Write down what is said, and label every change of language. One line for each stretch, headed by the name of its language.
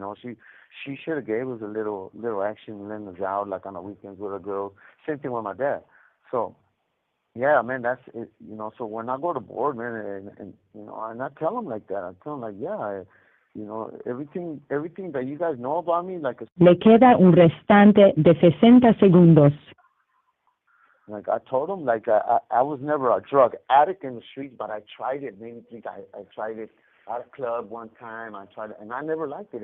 English: She should have gave us a little action and let us out like on the weekends with a girl. Same thing with my dad. So, yeah, man, that's it. So when I go to board, man, and I tell them like that. I tell them like, yeah, everything that you guys know about me, like.
Spanish: Le queda un restante de 60 segundos.
English: Like I told them, like I was never a drug addict in the streets, but I tried it many things. I tried it at a club one time. I tried it, and I never liked it.